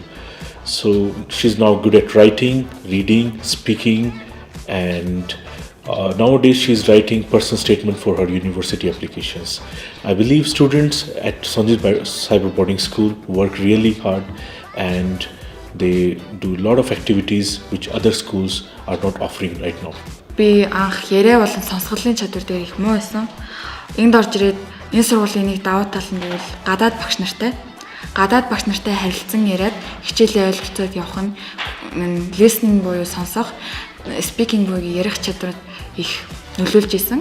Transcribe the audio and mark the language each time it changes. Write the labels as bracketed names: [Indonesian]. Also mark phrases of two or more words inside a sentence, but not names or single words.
[English] So she's now good at writing, reading, speaking, and nowadays she's writing personal statement for her university applications. I believe students at Sanjit Cyber Boarding School work really hard and they do a lot of activities which other schools are not offering right now. [Mongolian] Би анх яриа болон сонсголын чадвар дээр их муу байсан. Энд орж ирээд энэ сургуулийн нэг давуу тал нь гэвэл гадаад багш нартай харилцан яриад хичээлээ ойлголцоод явах нь listening буюу сонсох, speaking буюу ярих чадварт их нөлөөлж исэн.